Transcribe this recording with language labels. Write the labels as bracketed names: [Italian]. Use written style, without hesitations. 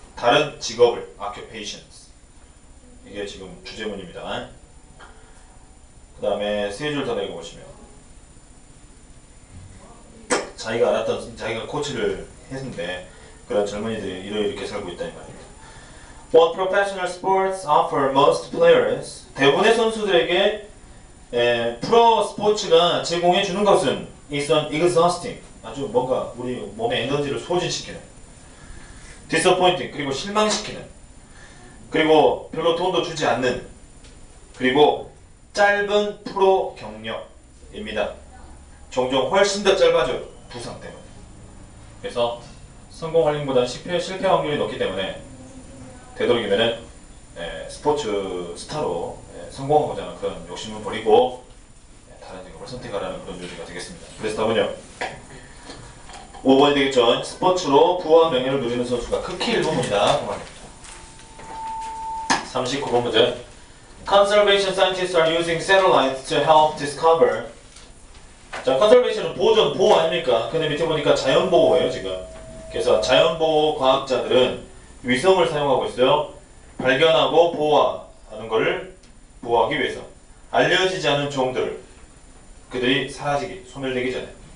[Korean] 다른 직업을, occupations. 이게 지금 주제문입니다. 그 다음에 세 줄 더 내려보시면 자기가 코치를 했는데 그런 젊은이들이 이렇게 살고 있다는 말입니다. [English] What professional sports offer most players? [Korean] 대부분의 선수들에게 프로 스포츠가 제공해 주는 것은 [English] is an exhausting, [Korean] 아주 뭔가 우리 몸의 에너지를 소진시키는, [English] disappointing, [Korean] 그리고 실망시키는, 그리고 별로 돈도 주지 않는, 그리고 짧은 프로 경력입니다. 종종 훨씬 더 짧아져요. 부상 때문에. 그래서 성공 확률보다는 실패 확률이 높기 때문에 되도록이면은 스포츠 스타로 성공하고자 하는 그런 욕심을 버리고 다른 직업을 선택하라는 그런 요지가 되겠습니다. 그래서 답은요 5번이 되겠죠. 스포츠로 부와 명예를 누리는 선수가 극히 일부분이다. 39번 문제. [English] Conservation scientists are using satellites to help discover. [Korean] 자, conservation은 보호 아닙니까? 근데 밑에 보니까 자연보호예요 지금. 그래서 자연보호 과학자들은 위성을 사용하고 있어요. 발견하고 보호하는 것을 보호하기 위해서 알려지지 않은 종들, 그들이 사라지기, 소멸되기 전에.